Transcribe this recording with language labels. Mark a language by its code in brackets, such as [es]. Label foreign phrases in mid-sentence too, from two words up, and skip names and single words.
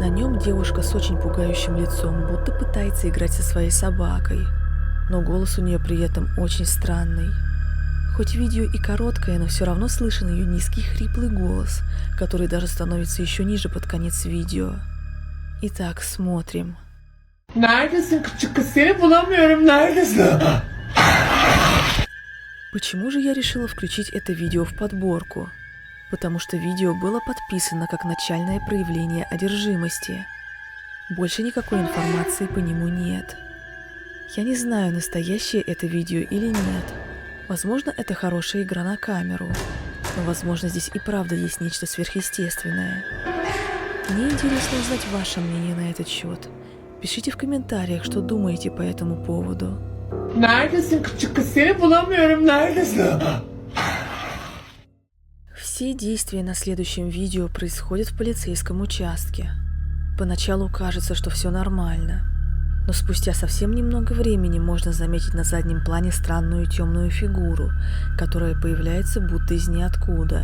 [ru] На нем девушка с очень пугающим лицом будто пытается играть со своей собакой, но голос у нее при этом очень странный. Хоть видео и короткое, но все равно слышен ее низкий хриплый голос, который даже становится еще ниже под конец видео. Итак, смотрим. [tr] Neredesin küçük kız? Seni bulamıyorum. Neredesin? [ru] Почему же я решила включить это видео в подборку? Потому что видео было подписано как начальное проявление одержимости. Больше никакой информации по нему нет. Я не знаю, настоящее это видео или нет. Возможно, это хорошая игра на камеру, но, возможно, здесь и правда есть нечто сверхъестественное. Мне интересно узнать ваше мнение на этот счет. Пишите в комментариях, что думаете по этому поводу. [tr] Neredesin küçük kız? Seni bulamıyorum. Neredesin? [ru] Все действия на следующем видео происходят в полицейском участке. Поначалу кажется, что все нормально, но спустя совсем немного времени можно заметить на заднем плане странную темную фигуру, которая появляется будто из ниоткуда.